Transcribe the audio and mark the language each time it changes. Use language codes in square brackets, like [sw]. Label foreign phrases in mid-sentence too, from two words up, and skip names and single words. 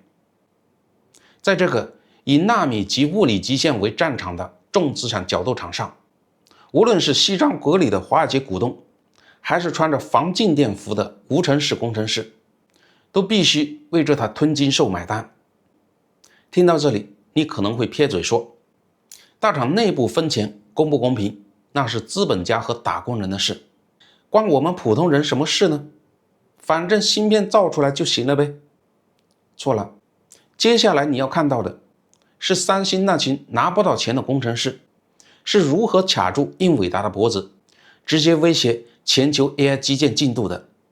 [zh] 在這個以納米級物理極限為戰場的重資產角鬥場上，無論是西裝革履的華爾街股東，還是穿着防靜電服的無塵室工程師，都必須為這台吞金獸買單。聽到這裡，你可能會撇嘴說，大廠內部分錢公不公平，那是資本家和打工人的事，關我們普通人什麼事呢？反正芯片造出來就行了唄。錯了，接下來你要看到的是三星那群拿不到錢的工程師是如何卡住英偉達的脖子，直接威脅全球 AI 基建進度的。